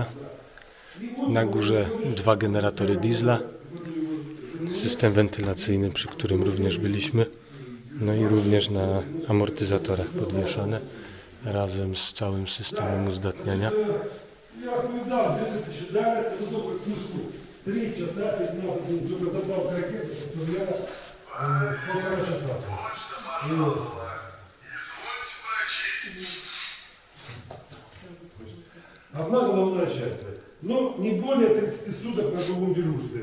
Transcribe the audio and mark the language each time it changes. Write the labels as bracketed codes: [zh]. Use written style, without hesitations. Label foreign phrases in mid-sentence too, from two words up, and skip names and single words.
[pl] Na górze 2 generatory diesla, system wentylacyjny, przy którym również byliśmy, no i również na amortyzatorach podwieszone razem z całym systemem uzdatniania. [ru] 3 часа 15 минут. Только заправка ракеты составляла 1,5 часа. Одна головная часть. Но не более 30 суток на боевом дежурстве.